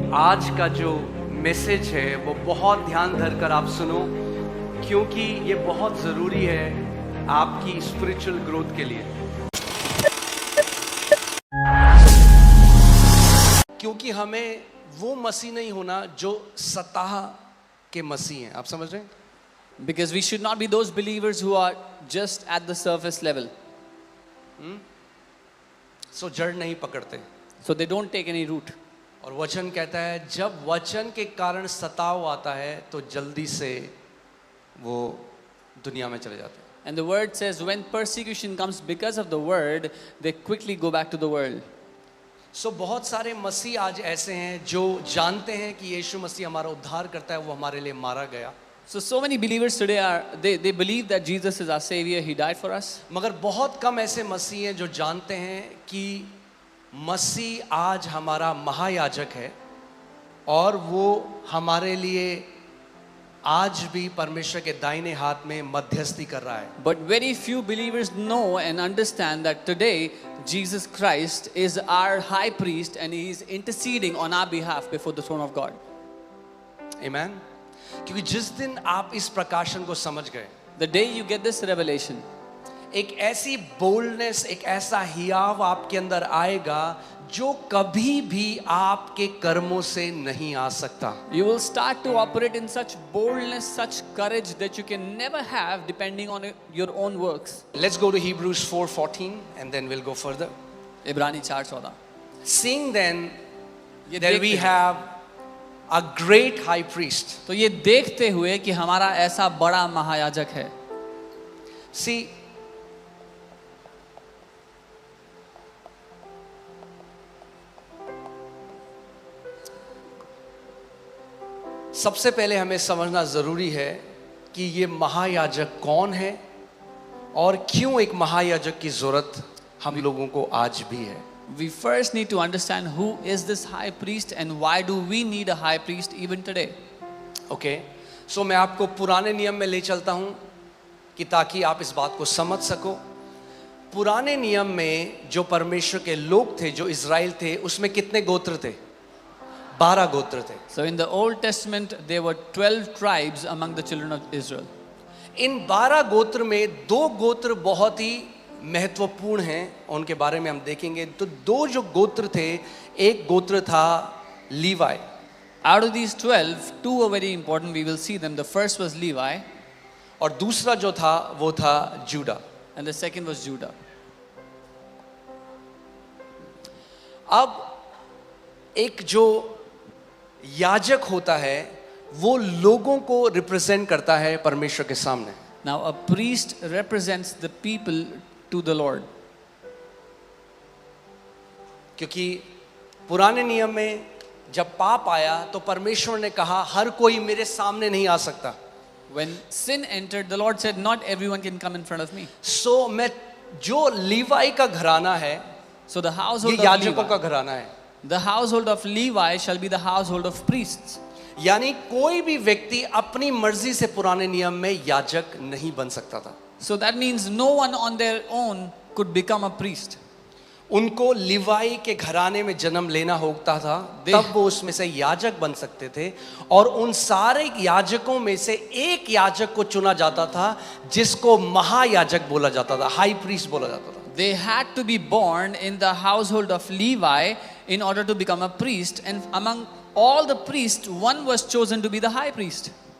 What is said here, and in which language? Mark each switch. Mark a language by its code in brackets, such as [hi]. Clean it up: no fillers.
[hi] आज का जो मैसेज है वो बहुत ध्यान धरकर आप सुनो, क्योंकि ये बहुत ज़रूरी है आपकी स्पिरिचुअल ग्रोथ के लिए। क्योंकि हमें वो मसीह नहीं होना जो सतह के मसीह हैं। आप समझ रहे हैं? [en] Because we should not be those believers who are just at the surface level. [hi] सो जड़ नहीं पकड़ते। [en] So they don't take any root. [hi] और वचन कहता है जब वचन के कारण सताव आता है तो जल्दी से वो दुनिया में चले जाते हैं। [en] And the word says when persecution comes because of the word, they quickly go back to the world. [hi] सो बहुत सारे मसीह आज ऐसे हैं जो जानते हैं कि यीशु मसीह हमारा उद्धार करता है, वो हमारे लिए मारा गया। [en] So many believers today they believe that Jesus is our savior, he died for us. [hi] मगर बहुत कम ऐसे मसीह हैं जो जानते हैं कि मसीह आज हमारा महायाजक है और वो हमारे लिए आज भी परमेश्वर के दाहिने हाथ में मध्यस्थी कर रहा है। [en] But very few believers know and understand that today Jesus Christ is our high priest and he is interceding on our behalf before the throne of God. Amen? [hi] क्योंकि जिस दिन आप इस प्रकाशन को समझ गए, [en] The day you get this revelation, [hi] एक ऐसी बोल्डनेस, एक ऐसा हियाव आपके अंदर आएगा जो कभी भी आपके कर्मों से नहीं आ सकता। [en] you will start to operate in such boldness, such courage that you can never have depending on your own works. Let's go to Hebrews 4:14 and then we'll go further. [hi] इब्रानी 4:14. [en] Seeing then [hi] ये [en] that we [hi] देखते हैं- [en] have a great high priest. [hi] तो ये देखते हुए कि हमारा ऐसा बड़ा महायाजक है। See, सबसे पहले हमें समझना जरूरी है कि ये महायाजक कौन है और क्यों एक महायाजक की जरूरत हम लोगों को आज भी है। [en] We first need to understand who is this high priest and why do we need a high priest even today. [hi] Okay, सो मैं आपको पुराने नियम में ले चलता हूं कि ताकि आप इस बात को समझ सको। पुराने नियम में जो परमेश्वर के लोग थे, जो इज़राइल थे, उसमें कितने गोत्र थे? 12 गोत्र थे। [en] So in the Old Testament there were 12 tribes among the children of Israel. [hi] इन 12 गोत्र में 2 गोत्र बहुत ही महत्वपूर्ण हैं, उनके बारे में हम देखेंगे। तो 2 जो गोत्र थे, एक गोत्र था लीवाई। [en] Out of these 12, 2 were very important. We will see them. The first was Levi [hi] और दूसरा जो था वो था JUDA. [en] and the second was Judah. [hi] अब एक जो याजक होता है वो लोगों को रिप्रेजेंट करता है परमेश्वर के सामने। [en] Now a priest represents the people to the Lord. [hi] क्योंकि पुराने नियम में जब पाप आया तो परमेश्वर ने कहा हर कोई मेरे सामने नहीं आ सकता। [en] When sin entered, the Lord said, not everyone can come in front of me. [hi] सो मैं जो लीवाई का घराना है, [en] So the [hi] ये [en] household of [hi] याजकों का [en] Levi, [hi] घराना है। [en] the household of Levi shall be the household of priests. [hi] यानी कोई भी व्यक्ति अपनी मर्जी से पुराने नियम में याजक नहीं बन सकता था। [en] So that means no one on their own could become a priest. [hi] उनको लिवाई के घराने में जन्म लेना होता था, तब वो उसमें से याजक बन सकते थे। और उन सारे याजकों में से एक याजक को चुना जाता था जिसको महायाजक बोला जाता था, हाई प्रीस्ट बोला जाता था। [en] They had to be born in the household of Levi in order to become a priest, and among all the priests, one was chosen to be the high priest.